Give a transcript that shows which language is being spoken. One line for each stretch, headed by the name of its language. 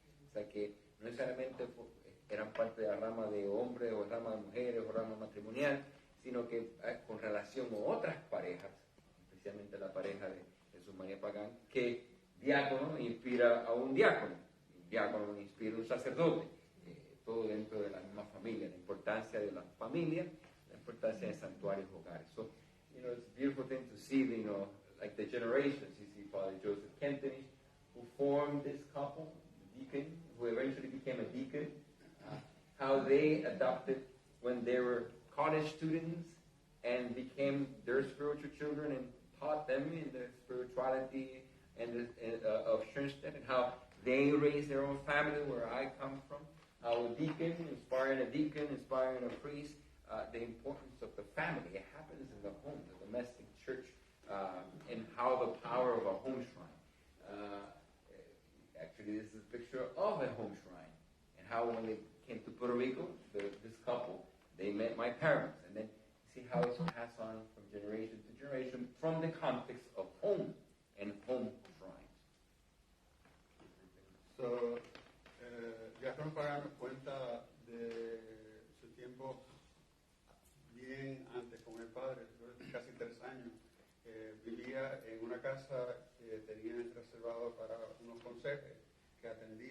Spanish: O sea que no necesariamente eran parte de la rama de hombres o rama de mujeres o rama matrimonial, sino que con relación a otras parejas, especialmente la pareja de Jesús María Pagán, que diácono inspira a un diácono, y diácono inspira a un sacerdote, todo dentro de la misma familia, la importancia de la familia, la importancia de santuarios hogares.
English: So, it's a beautiful thing to see, like the generations. You see Father Joseph Kentenich, who formed this couple, the deacon, who eventually became a deacon, how they adopted when they were college students and became their spiritual children and taught them in the spirituality of Schoenstatt, and how they raised their own family where I come from, how a deacon inspiring a deacon, inspiring a priest, the importance of the family. It happens in the home, the domestic church, and how the power of a home shrine. Actually, this is a picture of a home shrine, and how when they came to Puerto Rico, this couple, they met my parents, and then see how it's passed on from generation to generation from the context of home and home shrines.
Spanish: So, Diácono Pagán nos cuenta de su tiempo bien antes con el padre, casi 3 años. Vivía en una casa que tenían reservado para unos conserjes que atendían